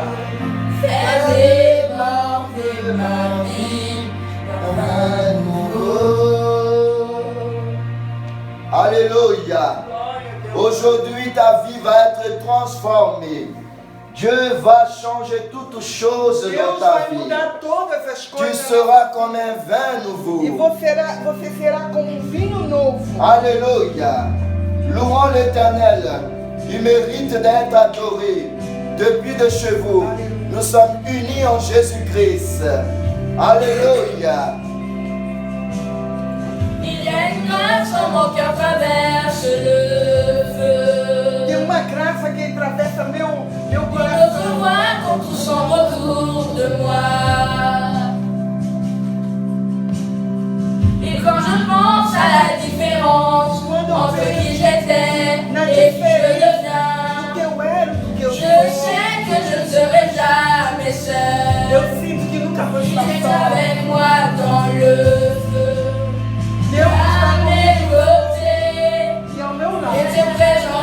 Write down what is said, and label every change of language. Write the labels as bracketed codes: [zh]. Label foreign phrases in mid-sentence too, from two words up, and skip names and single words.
[fr] Fais déborder ma vie, un nouveau. Alléluia. Aujourd'hui, ta vie va être transformée. Dieu va changer toutes choses dans [pt] Deus [fr] ta [pt] vai [fr] vie. [pt] mudar todas as [fr] Tu [pt] coisas. [fr] seras comme un vin [pt] E [fr] nouveau. [pt] você será como um vinho novo. [fr] Alléluia. Louons l'Éternel. Il mérite d'être adoré. Depuis de chevaux, nous sommes unis en Jésus-Christ. Alléluia. Il y a une grâce en mon cœur traverse le [pt] Tem [fr] feu. [pt] uma graça que atravessa meu [fr] Une autre [pt] coração. [fr] voix quand tout semble autour de moi. Et quand je pense à la différence entre qui j'étais [pt] Na [fr] et qui je [pt] diferença do [fr] deviens, [pt] que eu era, do que eu [fr] je [pt] sou. [fr] sais que je ne serai jamais [pt] Eu [fr] seul. [pt] sinto que nunca vou [fr] Tu [pt] estar [fr] es [pt] só. [fr] avec moi dans le feu. [pt] Deus [fr] À [pt] está [fr] mes côtés, [pt] comigo e ao meu [fr] et [pt] lado. [fr] tes